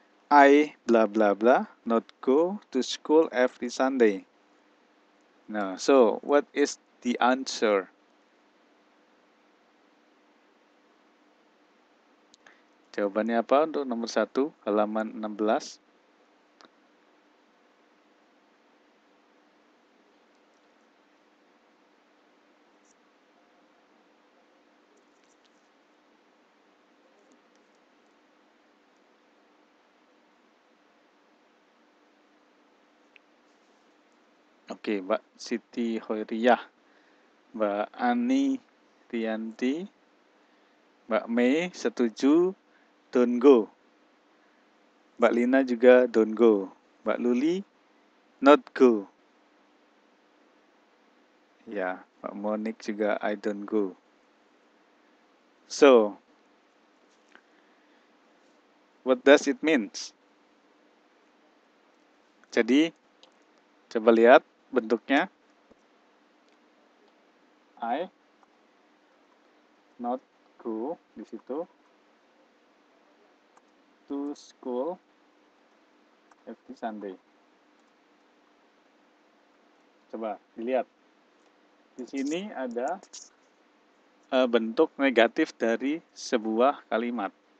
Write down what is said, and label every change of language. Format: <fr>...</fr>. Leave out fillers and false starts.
<en>I blah blah blah not go to school every Sunday. Now, so what is the answer?</en> <id>Jawabannya apa untuk nomor 1, halaman 16? Oke, Mbak Siti Hoiriyah, Mbak Ani Rianti, Mbak Mei setuju,</id> <en>don't go.</en> <id>Mbak Lina juga</id> <en>don't go.</en> <id>Mbak Luli,</id> <en>not go.</en> <id>Ya, Mbak Monik juga</id> <en>I don't go. So, what does it means?</en> <id>Jadi, coba lihat bentuknya.</id> <en>I not go</en> <id>di situ</id> <en>to school every Sunday.</en> <id>Coba dilihat. Di sini ada bentuk negatif dari sebuah kalimat.</id>